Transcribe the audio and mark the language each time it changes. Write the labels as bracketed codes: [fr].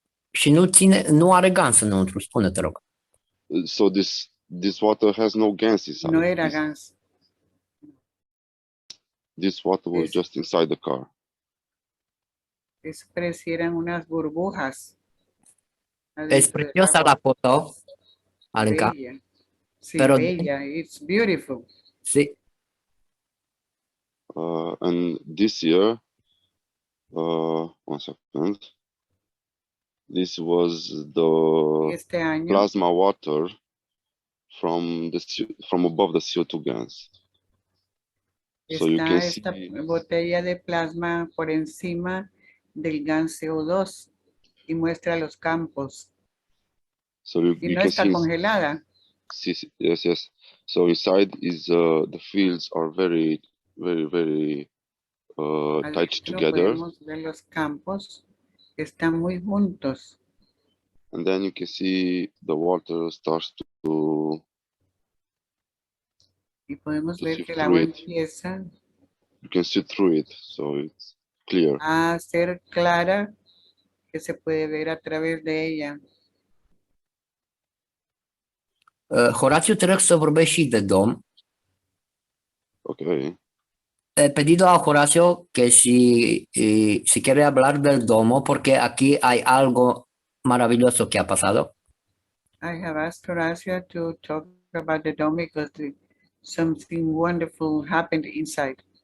[ro] Și nu are gans înăuntru, spune, te rog. [en] So this water has no gas inside. [es] No era gas. [en] This water was just inside the car. [es] Parecieran unas burbujas. Es preciosa la foto, Alenka. Bella. Sí, bella. [en] It's beautiful. [es] Sí. [en] And this year, 1 second. This was the plasma water from above the CO2 gas. So you can see [es] esta botella de plasma por encima del gas CO2 y muestra los campos. [en] So you [es] no [en] can [es] está [en] see [es] congelada. [en] Yes. So inside is the fields are very tight together. [es] Podemos ver los campos que están muy juntos. [en] And then you can see the water starts to. [es] Y podemos ver que el agua empieza. [en] You can see through it, so it's clear. [es] A ser clara, que se puede ver a través de ella. [ro] Horatiu, te rog să vorbești și de dom. [en] Okay. [es] He pedido a Horacio que si quiere hablar del domo, porque aquí hay algo maravilloso que ha pasado. [en] I have asked Horacio to talk about the dome because something wonderful happened inside.